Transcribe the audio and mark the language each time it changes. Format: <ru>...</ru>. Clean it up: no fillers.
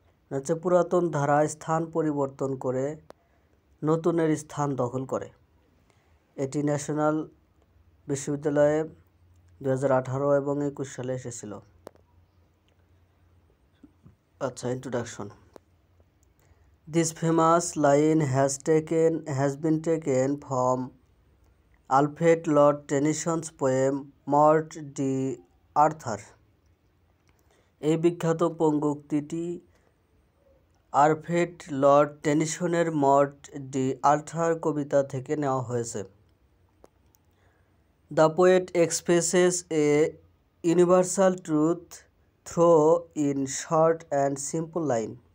<bn>হচ্ছে পুরাতন ধারা স্থান পরিবর্তন করে নতুনের স্থান দখল করে। এটি ন্যাশনাল বিশ্ববিদ্যালয়ে 2018 এবং 21 সালে এসেছিল। আচ্ছা, introduction.</bn> <en>This famous line has been taken from Alfred Lord Tennyson's poem Morte d' Arthur.</en> <bn>এই বিখ্যাত পঙ্ক্তিটি Alfred Lord টেনিসনের Morte D Arthur কবিতা থেকে নেওয়া হয়েছে।</bn> <en>The poet expresses a universal truth through in short and simple line.</en>